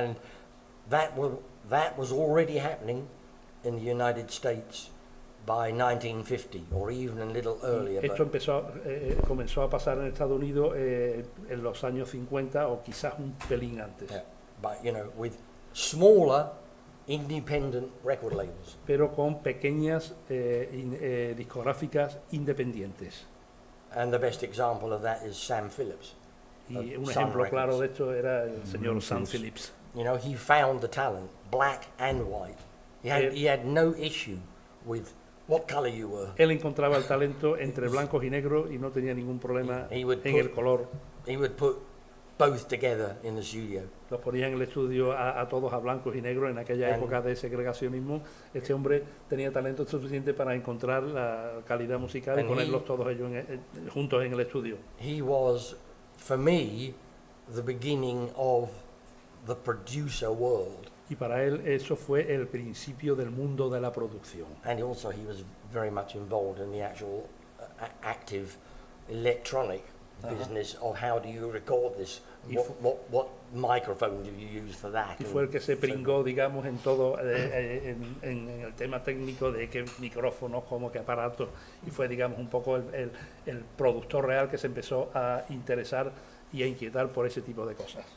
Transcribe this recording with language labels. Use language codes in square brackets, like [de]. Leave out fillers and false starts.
[en] And that was already happening in the United States by 1950 or even a little earlier. [es] Esto comenzó a pasar en Estados Unidos en los años 50 o quizás un pelín antes. [en] Yeah. But with smaller independent record labels. [es] Pero con pequeñas discográficas independientes. [en] And the best example of that is Sam Phillips. [es] Y un ejemplo claro de esto era el señor Sam Phillips. [en] He found the talent, black and white. He had no issue with what color you were. [es] Él encontraba el talento entre blancos y negros y no tenía ningún problema en el color. [en] He would put both together in the studio. [es] Los ponía en el estudio a todos a blancos y negros en aquella época de segregacionismo. Este hombre tenía talento suficiente para encontrar la calidad musical y ponerlos todos ellos juntos en el estudio. [en] He was, for me, the beginning of the producer world. [es] Y para él eso fue el principio del mundo de la producción. [en] And also he was very much involved in the actual active electronic business of how do you record this, what microphone do you use for that. [es] Y fue el que se pringó, digamos, en todo, en el tema técnico de qué micrófonos, cómo, qué aparatos, y fue, digamos, un poco el productor real que se empezó a interesar y a inquietar por ese tipo de cosas.